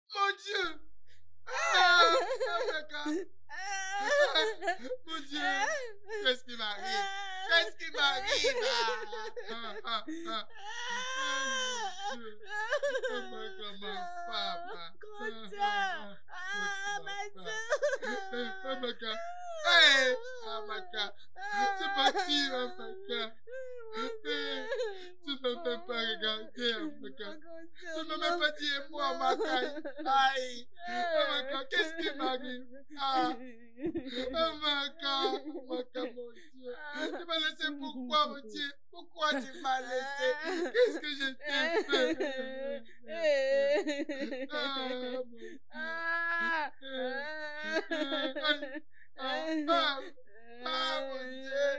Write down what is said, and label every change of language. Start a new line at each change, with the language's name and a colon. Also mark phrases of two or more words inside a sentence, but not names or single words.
French: Mon Dieu! Ah, Amaka! Mon Dieu! Qu'est-ce qui m'arrive? Qu'est-ce qui m'arrive? Amaka, ma femme! Amaka! Hey! Amaka! C'est parti, Amaka! Tu ne me fais pas regarder, Amaka. Tu ne m'as même pas dit un mot, Amaka. Aïe. Amaka, qu'est-ce qui m'arrive? Ah. Amaka, Amaka, mon Dieu. Tu m'as laissé pourquoi, mon Dieu? Pourquoi tu m'as laissé? Qu'est-ce que je t'ai fait? Mon Dieu.